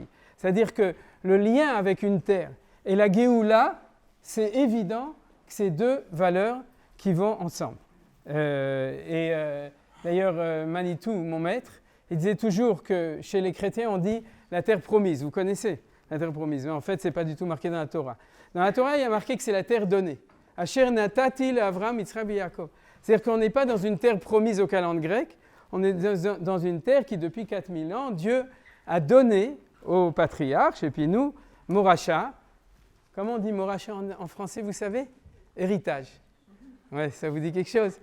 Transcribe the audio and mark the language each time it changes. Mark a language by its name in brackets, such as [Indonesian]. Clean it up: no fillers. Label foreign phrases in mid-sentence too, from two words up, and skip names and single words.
[French] C'est-à-dire que le lien avec une terre et la Géoula, c'est évident que c'est 2 valeurs qui vont ensemble. D'ailleurs, Manitou, mon maître, il disait toujours que chez les chrétiens, on dit la terre promise. Vous connaissez la terre promise. Mais en fait, ce n'est pas du tout marqué dans la Torah. Dans la Torah, il y a marqué que c'est la terre donnée. [Hebrew] אשר נתתי לאברהם יצחק יעקב. [French] C'est-à-dire qu'on n'est pas dans une terre promise au calendrier grec, on est dans une terre qui, depuis 4000 ans, Dieu a donné aux patriarches, et puis nous, Moracha. Comment on dit Moracha en français, vous savez? Héritage. Ouais, ça vous dit quelque chose?